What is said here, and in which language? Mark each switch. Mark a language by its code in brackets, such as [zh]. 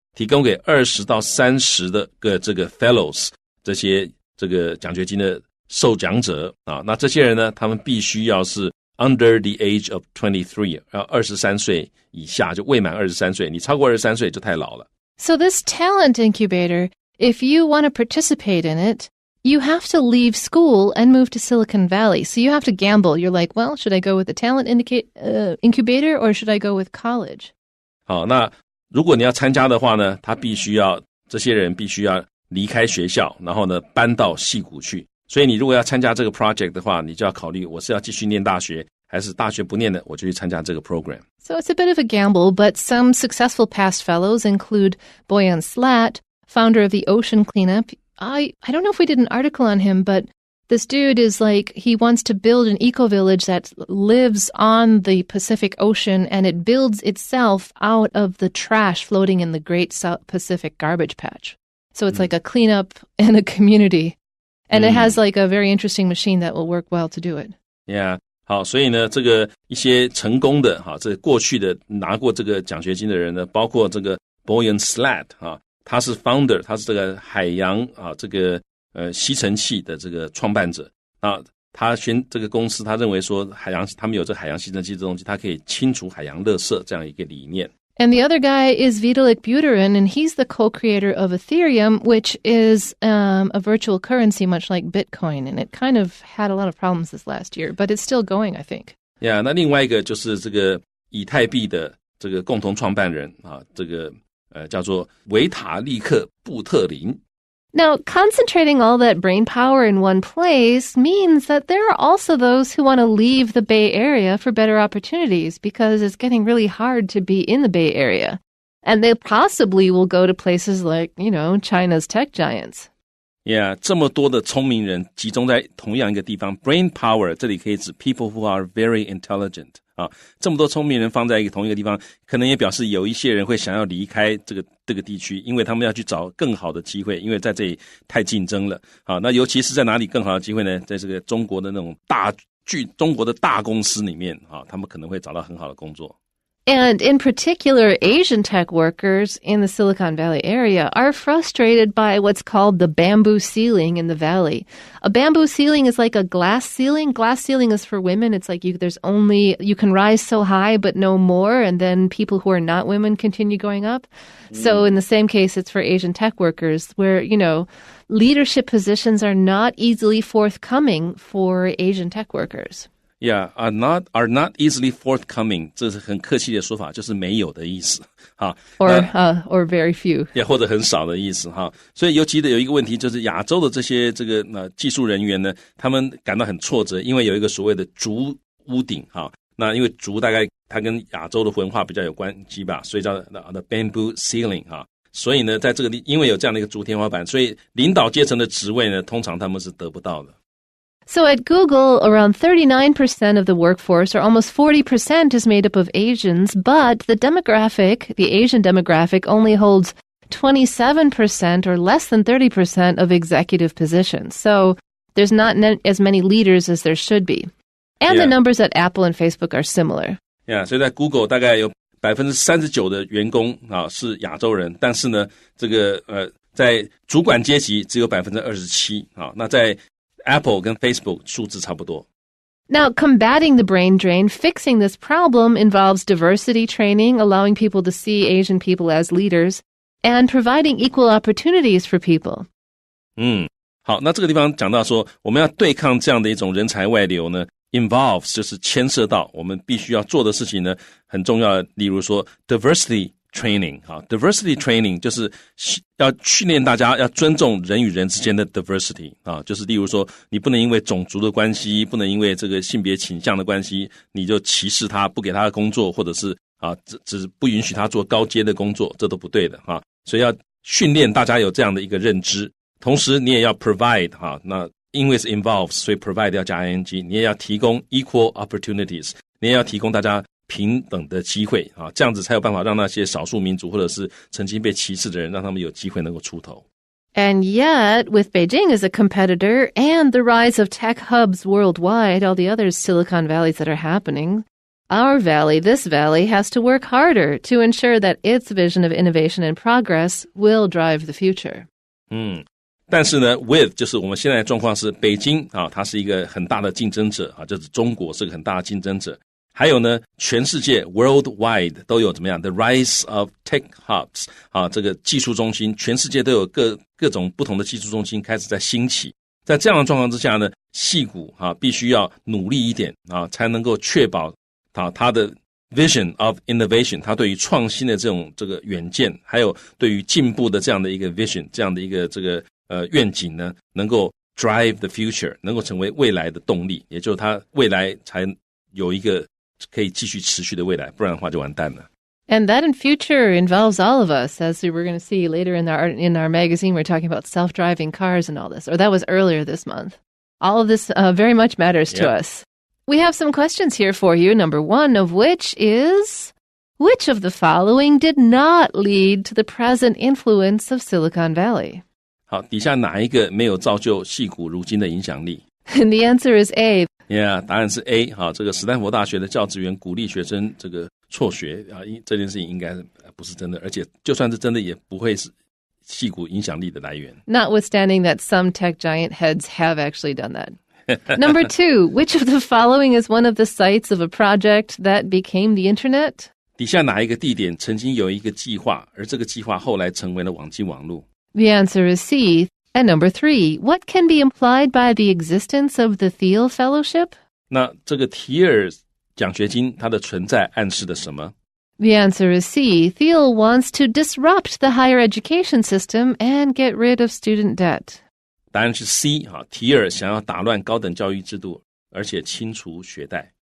[zh] 提供给20到30的这个 fellows， 这些这个奖学金的受奖者那这些人呢，他们必须要是 [en] under the age of 23， [zh] 23岁以下，就未满23岁，你超过23岁就太老了。 [en] So this talent incubator, if you want to participate in it, you have to leave school and move to Silicon Valley. So you have to gamble. You're like, well, should I go with the talent incubator or should I go with college? [zh] 好，那如果你要参加的话呢，这些人必须要离开学校，然后呢搬到矽谷去。所以你如果要参加这个 project 的话，你就要考虑我是要继续念大学，还是大学不念的，我就去参加这个 program. [en] So it's a bit of a gamble, but some successful past fellows include Boyan Slat, founder of the Ocean Cleanup. I don't know if we did an article on him, but this dude is like, he wants to build an eco-village that lives on the Pacific Ocean, and it builds itself out of the trash floating in the Great South Pacific Garbage Patch. So it's like a cleanup and a community. And it has like a very interesting machine that will work well to do it. Yeah. [zh] 好，所以呢，这个一些成功的这过去的拿过这个奖学金的人呢，包括这个 Boyan Slat 他是 founder， 他是这个海洋这个吸尘器的这个创办者他这个公司，他认为说他们有这海洋吸尘器这东西，它可以清除海洋垃圾这样一个理念。 [en] And the other guy is Vitalik Buterin, and he's the co-creator of Ethereum, which is a virtual currency much like Bitcoin. And it kind of had a lot of problems this last year, but it's still going, I think. [zh] Yeah, 那另外一个就是这个以太币的这个共同创办人这个叫做维塔利克·布特林。 [en] Now, concentrating all that brain power in one place means that there are also those who want to leave the Bay Area for better opportunities because it's getting really hard to be in the Bay Area. And they possibly will go to places like, China's tech giants. [zh] Yeah, 这么多的聪明人集中在同样一个地方 brain power 这里可以指 [en] people who are very intelligent [zh] 这么多聪明人放在同一个地方，可能也表示有一些人会想要离开这个地区，因为他们要去找更好的机会，因为在这里太竞争了。那尤其是在哪里更好的机会呢？在这个中国的那种中国的大公司里面他们可能会找到很好的工作。 [en] And in particular, Asian tech workers in the Silicon Valley area are frustrated by what's called the bamboo ceiling in the valley. A bamboo ceiling is like a glass ceiling. Glass ceiling is for women. It's like you can rise so high but no more, and then people who are not women continue going up. So in the same case, it's for Asian tech workers where, leadership positions are not easily forthcoming for Asian tech workers. Yeah, are not easily forthcoming. [zh] 这是很客气的说法，就是没有的意思。 [en] Or very few. [zh] 也或者很少的意思所以尤其的有一个问题，就是亚洲的这些技术人员呢，他们感到很挫折，因为有一个所谓的竹屋顶那因为竹大概它跟亚洲的文化比较有关系吧，所以叫 [en] the bamboo ceiling [zh] 所以呢，在这个因为有这样的一个竹天花板，所以领导阶层的职位呢，通常他们是得不到的。 [en] So at Google, around 39% of the workforce, or almost 40%, is made up of Asians, but the Asian demographic, only holds 27% or less than 30% of executive positions. So there's not as many leaders as there should be. And the numbers at Apple and Facebook are similar. [zh] Yeah, 所以在 Google 大概有 39% 的员工是亚洲人，但是呢，这个在主管阶级只有 27%那在Apple 跟 Facebook 数字差不多。 [en] Now, combating the brain drain, fixing this problem involves diversity training, allowing people to see Asian people as leaders, and providing equal opportunities for people. [zh] 好，那这个地方讲到说，我们要对抗这样的一种人才外流呢 ，involves 就是牵涉到我们必须要做的事情呢，很重要的，例如说 diversity training diversity training 就是要训练大家要尊重人与人之间的 diversity 就是例如说你不能因为种族的关系，不能因为这个性别倾向的关系，你就歧视他，不给他的工作，或者是只不允许他做高阶的工作，这都不对的所以要训练大家有这样的一个认知，同时你也要 provide 那因为是 involves， 所以 provide 要加 ing， 你也要提供 equal opportunities， 你也要提供大家平等的机会这样子才有办法让那些少数民族或者是曾经被歧视的人，让他们有机会能够出头。 [en] And yet, with Beijing as a competitor and the rise of tech hubs worldwide, all the other Silicon Valleys that are happening, this valley, has to work harder to ensure that its vision of innovation and progress will drive the future. [zh] 但是呢 with 就是我们现在的状况是北京它是一个很大的竞争者就是中国是个很大的竞争者。还有呢，全世界 worldwide 都有怎么样 [en] the rise of tech hubs [zh] 这个技术中心，全世界都有各种不同的技术中心开始在兴起。在这样的状况之下呢，矽谷必须要努力一点才能够确保它的 [en] vision of innovation， [zh] 它对于创新的这个远见，还有对于进步的这样的一个 vision， 这样的一个这个愿景呢，能够 [en] drive the future， [zh] 能够成为未来的动力，也就是它未来才有一个可以继续持续的未来，不然的话就完蛋了。 [en] And that in future involves all of us, as we're going to see later in our magazine. We're talking about self-driving cars and all this, or that was earlier this month. All of this very much matters to us. We have some questions here for you, number one of which is, which of the following did not lead to the present influence of Silicon Valley? [zh] 好，底下哪一个没有造就矽谷如今的影响力？ [en] And the answer is A. [zh] Yeah， 答案是 A。好，这个史丹佛大学的教职员鼓励学生这个辍学啊，这件事情应该不是真的，而且就算是真的，也不会是矽谷影响力的来源。 [en] Notwithstanding that some tech giant heads have actually done that. Number 2, which of the following is one of the sites of a project that became the internet? [zh] 底下哪一个地点曾经有一个计划，而这个计划后来成为了网际网络？ [en] The answer is C. And number 3, what can be implied by the existence of the Thiel Fellowship? [zh] 那这个提尔奖学金它的存在暗示的什么？ [en] The answer is C. Thiel wants to disrupt the higher education system and get rid of student debt. [zh] 答案是 C。提尔想要打乱高等教育制度，而且清除学贷。